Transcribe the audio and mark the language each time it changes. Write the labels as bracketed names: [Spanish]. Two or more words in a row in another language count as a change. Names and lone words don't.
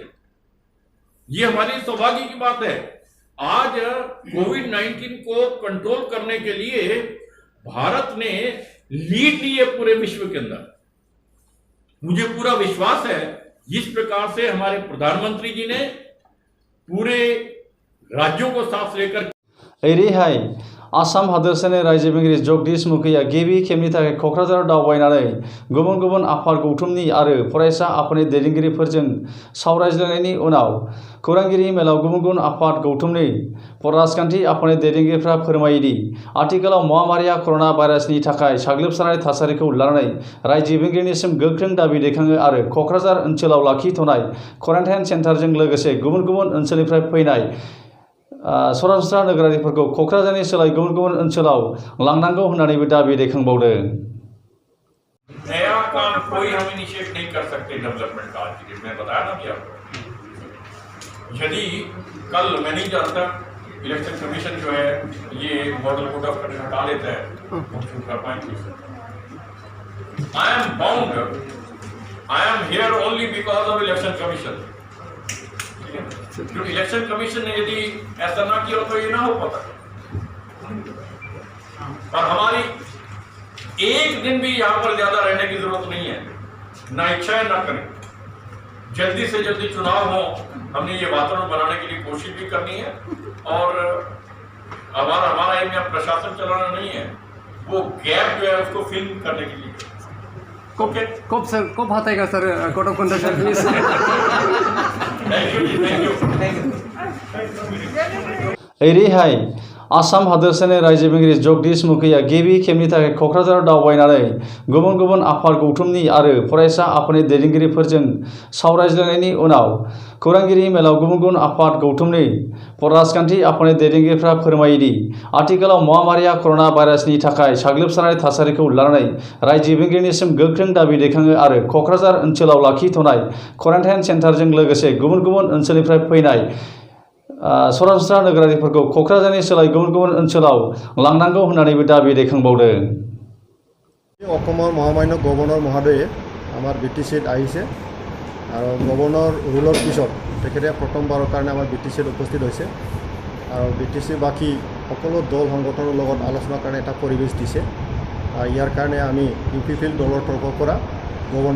[Hindi] ये हमारी सौभाग्य की बात है। आज कोविड-19 को कंट्रोल करने के लिए भारत ने लीड ली है पूरे विश्व के अंदर। मुझे पूरा विश्वास है जिस प्रकार से हमारे प्रधानमंत्री जी ने पूरे राज्यों को साथ लेकर [Bodo] ओरैहाय आसाम हादोरसानि रायजो बेंगिरि जगदीश मुखिया गिबि खेबनि थाखाय क'क्राझाराव दावबायनानै गुबुन गुबुन आफाद गौथुमनि आरो फरायसा आफादनि दैदेनगिरिफोरजों सावरायज्लायनायनि उनाव खौरांगिरि मेलाव गुबुन गुबुन आफाद गौथुमनि राजखान्थि आफादनि दैदेनगिरिफ्रा फोरमायोदि आथिखालाव महामारिया कर'ना भाइरासनि थाखाय साग्लोबसारनाय थासारिखौ लानानै रायजो बेंगिरिनिसिम गोख्रों दाबि दैखाङो आरो क'क्राझार ओनसोलाव लाखिथ'नाय क्वारेन्टाइन सेन्टारजों लोगोसे गुबुन गुबुन ओनसोलनिफ्राय फैनाय सरासनस्रा नोगोरारिफोरखौ क'क्राझारनि सोलाय गुबुन गुबुन ओनसोलाव लांनांगौ होननानैबो दाबि दैखांबावदों। [Hindi] नया काम कोई हम इनिशिएट नहीं कर सकते डेवलपमेंट का। आज की डेट में बताया ना कि आपको, यदि कल मैं नहीं जानता [English] election commission [Hindi] जो है ये [English] model code of conduct [Hindi] हटा लेता है, हम शुरू कर पाएंगे। [English] I am bound, I am here only because of election commission. [Hindi] जो [English] election commission [Hindi] ने यदि ऐसा ना किया तो ये ना हो पाता। और हमारी एक दिन भी यहां पर ज्यादा रहने की जरूरत नहीं है, ना इच्छा है ना करें। जल्दी से जल्दी चुनाव हो, हमने ये वातावरण बनाने के लिए कोशिश भी करनी है। और हमारा एम यहाँ प्रशासन चलाना नहीं है, वो गैप जो है उसको फिल करने के लिए। कब हटाएगा सर [English] code of conduct please? thank you. [Bodo] ओरैहाय आसाम हादोरसानि रायजो बेंगिरि जगदीश मुखिया गिबि खेबनि थाखाय क'क्राझाराव दावबायनानै गुबुन गुबुन आफाद गौथुमनि आरो फरायसा आफादनि दैदेनगिरिफोरजों सावरायज्लायनायनि उनाव खौरांगिरि मेलाव गुबुन गुबुन आफाद गौथुमनि राजखान्थि आफादनि दैदेनगिरिफ्रा फोरमायोदि आथिखालाव महामारिया कर'ना भाइरासनि थाखाय साग्लोबसारनाय थासारिखौ लानानै रायजो बेंगिरिनिसिम गोख्रों दाबि दैखाङो आरो क'क्राझार ओनसोलाव लाखिथ'नाय क्वारेन्टाइन सेन्टारजों लोगोसे गुबुन गुबुन ओनसोलनिफ्राय फैनाय सरासनस्रा नोगोरारिफोरखौ क'क्राझारनि सोलाय गुबुन गुबुन ओनसोलाव लांनांगौ होननानैबो दाबि दैखांबावदों। [Assamese] অসমৰ মহামান্য গভৰ্ণৰ মহোদয়ে আমাৰ BTCত আহিছে আৰু গভৰ্ণৰ ৰুলৰ পিছত তেখেতে প্ৰথমবাৰৰ কাৰণে আমাৰ BTCত উপস্থিত হৈছে আৰু BTC বাকী সকলো দল সংগঠনৰ লগত আলোচনাৰ কাৰণে এটা পৰিৱেশ দিছে ইয়াৰ কাৰণে আমি UPPL দলৰ তৰফৰ পৰা গভৰ্ণৰ